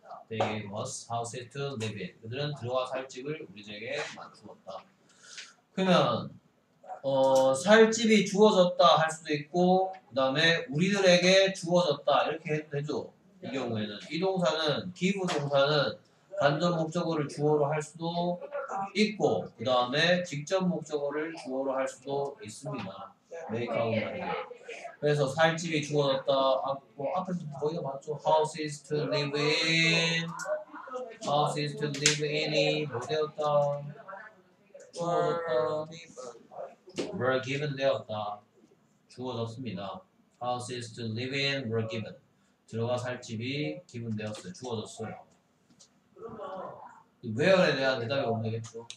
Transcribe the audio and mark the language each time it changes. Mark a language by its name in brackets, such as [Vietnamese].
[English] They gave us houses to live in. [Korean] 그들은 들어와 살 집을 우리에게 만들었다. 그러면 살 집이 주어졌다 할 수도 있고 그 다음에 우리들에게 주어졌다 이렇게 해도 되죠. 이 경우에는 이 동사는 give 동사는 간접 목적어를 주어로 할 수도 있고 그 다음에 직접 목적어를 주어로 할 수도 있습니다. 메이크하고 말이에요. 그래서 살 집이 주어졌다. 앞에서 거의 다 맞죠. [English] Houses to live in. Houses to live in [Korean] 이 뭐 되었다. 주어졌다. [English] were given [Korean] 되었다. 주어졌습니다. [English] Houses to live in were given. [Korean] 들어가 살 집이 [English] given [Korean] 되었어요. 주어졌어요. where에 대한 대답이 오면 되겠죠.